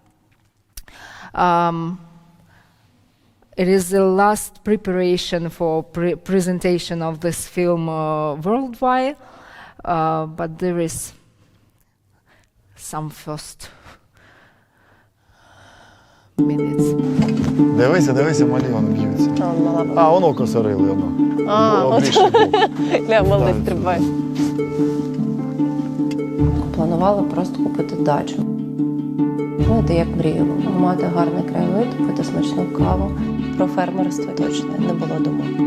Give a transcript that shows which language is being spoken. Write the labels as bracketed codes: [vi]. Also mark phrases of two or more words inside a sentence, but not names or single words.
[en] It is the last preparation for presentation of this film worldwide, but there is some first. minutes. [uk] Дивися, малі вони б'ються. А, воно косорили, воно. Малий стрибає. Планувала просто купити дачу. Знаєте, як мріяла. Мати гарний краєвид, пити смачну каву. Про фермерство точно не було думок.